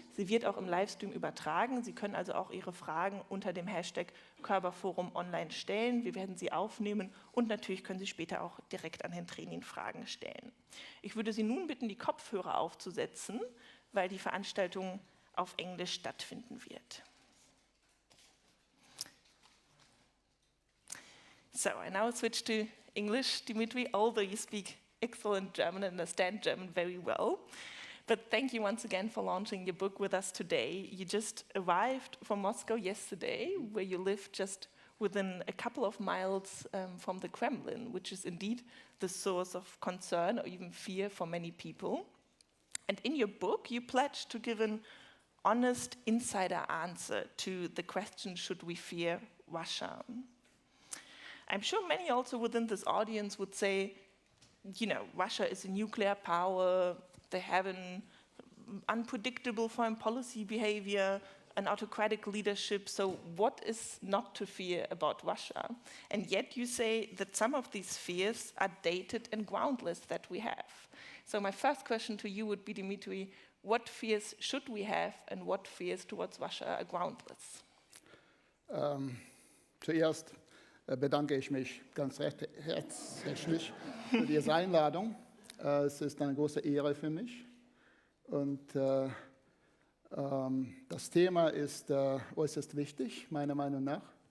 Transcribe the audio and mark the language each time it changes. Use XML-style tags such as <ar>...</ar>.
<de>Sie wird auch im Livestream übertragen. Sie können also auch Ihre Fragen unter dem Hashtag KörberForum online stellen. Wir werden sie aufnehmen und natürlich können Sie später auch direkt an Herrn Trenin Fragen stellen. Ich würde Sie nun bitten, die Kopfhörer aufzusetzen, weil die Veranstaltung auf Englisch stattfinden wird.</de> <en>So, I now switch to English, Dmitri, although you speak excellent German and understand German very well. But thank you once again for launching your book with us today. You just arrived from Moscow yesterday, where you live just within a couple of miles from the Kremlin, which is indeed the source of concern or even fear for many people. And in your book, you pledge to give an honest insider answer to the question, should we fear Russia? I'm sure many also within this audience would say, you know, Russia is a nuclear power, they have an unpredictable foreign policy behavior, an autocratic leadership, so what is not to fear about Russia? And yet you say that some of these fears are dated and groundless that we have. So my first question to you would be, Dmitri, what fears should we have and what fears towards Russia are groundless?</en> <de>Zuerst bedanke ich mich ganz herzlich für diese Einladung. Es ist eine große Ehre für mich. Und das Thema ist äußerst wichtig, meiner Meinung nach.</de>